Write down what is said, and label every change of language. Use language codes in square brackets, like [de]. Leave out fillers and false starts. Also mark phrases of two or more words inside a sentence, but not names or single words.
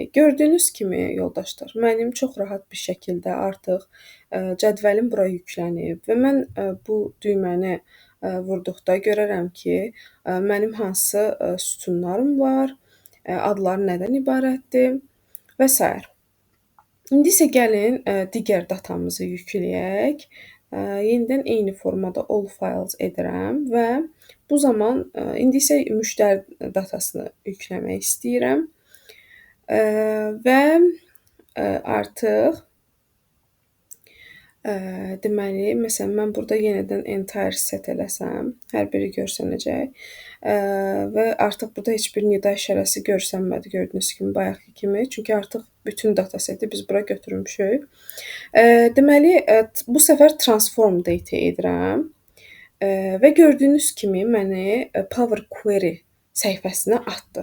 [az] Gördüyünüz kimi, yoldaşlar, mənim çox rahat bir şəkildə artıq cədvəlim bura yüklənib və mən bu düyməni vurduqda görərəm ki, mənim hansı sütunlarım var, adları nədən ibarətdir və s. İndi isə gəlin digər datamızı yükləyək. Yenidən eyni formada [en] all files [az] edirəm və bu zaman indi isə müştəri datasını yükləmək istəyirəm və artıq deməli, məsələn, mən burada yenidən [en] entire set [az] eləsəm, hər biri görsənəcək və artıq burada heç bir nida işarəsi görsənmədi, gördüyünüz kimi, bayaqki kimi. Çünki artıq bütün dataseti biz bura götürmüşük. Deməli, bu səfər [en] transform data [az] edirəm və gördüyünüz kimi məni Power Query səhifəsinə atdı.